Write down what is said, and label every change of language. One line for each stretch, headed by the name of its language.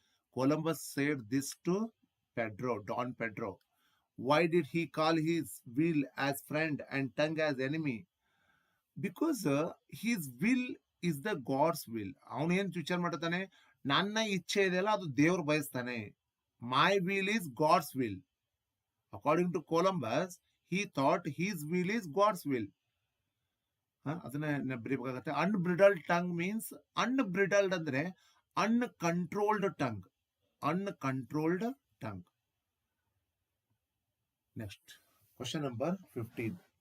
English: Columbus said this to Pedro, Don Pedro. Why did he call his will as friend and tongue as enemy? Because his will is the God's will.
Kannada: ಅವನೇನ್ ವಿಚಾರ ಮಾಡ್ತಾನೆ, ನನ್ನ ಇಚ್ಛೆ ಇದೆಯಲ್ಲ ಅದು ದೇವ್ರು ಬಯಸ್ತಾನೆ.
English: My will is God's will. According to Columbus, he thought his will is God's will.
Kannada: ಅದನ್ನ ಬರೀಬೇಕಾಗತ್ತೆ.
English: Unbridled tongue means, unbridled ಅಂದ್ರೆ uncontrolled tongue. Uncontrolled tongue. Next question number 15.